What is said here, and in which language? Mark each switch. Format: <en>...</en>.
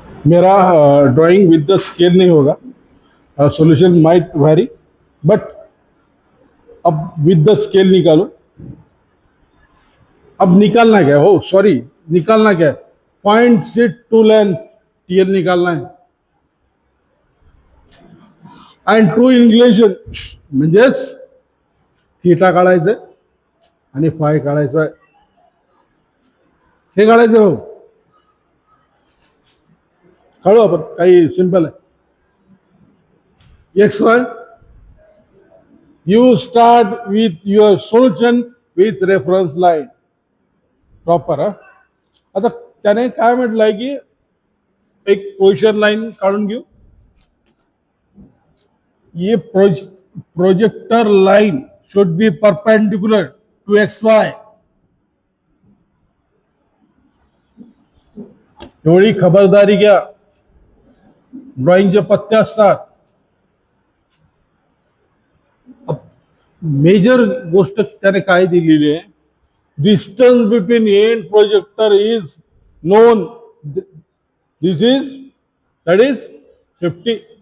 <hi>मेरा</hi> <en>drawing with the scale</en> <hi>नहीं होगा,</hi> <en>solution might vary, but</en> <hi>अब</hi> <en>with the scale</en> <hi>निकालो. अब निकालना क्या है? हो सॉरी, निकालना क्या है? पॉइंट से टू लेंथ टीएल निकालना है.</hi> <en>and true inclination</en> <mr>म्हणजेच थीटा काढायचंय आणि फाय काढायचं आहे. हे काढायचं हो, काढू आपण, काही सिंपल आहे.</mr> <en>X Y, you start with your solution with reference line proper.</en> <mr>आता त्याने काय म्हटलंय की एक पोजिशन लाइन काढून घेऊ.</mr> <hi>ये</hi> <en>Projector line should be perpendicular to X Y.</en> <mr>एवढी खबरदारी घ्या, ड्रॉइंगचे पत्ते असतात. मेजर गोष्ट त्याने काय दिलेली आहे,</mr> <en>Distance between end projector is known, this is that is 50.</en>